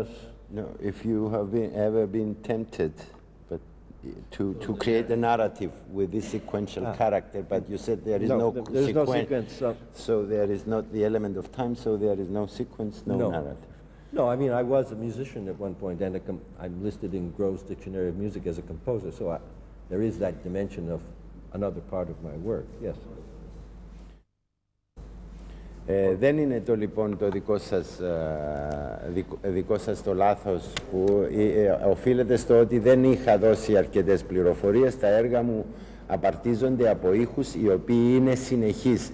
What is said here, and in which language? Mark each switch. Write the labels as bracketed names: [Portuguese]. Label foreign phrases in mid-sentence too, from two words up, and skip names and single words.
[English] No, if you have ever been tempted to create a narrative with this sequential character, but you said there is no sequence. So there is not the element of time, so there is no sequence, no narrative. No, I mean, I was a musician at one point, and I'm listed in Grove's Dictionary of Music as a composer, so there is that dimension of another part of my work. Yes. [Greek] Δεν είναι το λοιπόν το δικό σας το λάθος που οφείλεται στο ότι δεν είχα δώσει αρκετές πληροφορίες. Τα έργα μου απαρτίζονται από ήχους οι οποίοι είναι συνεχείς.